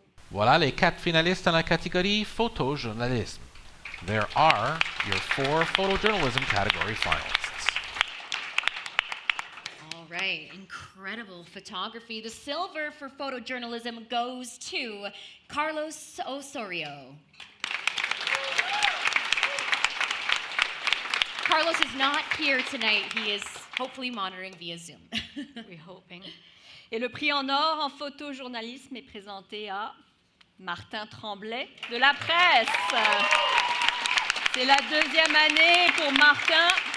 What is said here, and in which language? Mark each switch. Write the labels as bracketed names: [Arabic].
[French] Voilà les 4 finalistes dans la catégorie photojournalisme. [English] There are your 4 photojournalism category finalists. All right, incredible photography. The silver for photojournalism goes to Carlos Osorio. Carlos is not here tonight. He is hopefully monitoring via Zoom. We're hoping. [French] Et le prix en or en photojournalisme est présenté à Martin Tremblay de la presse. C'est la deuxième année pour Martin.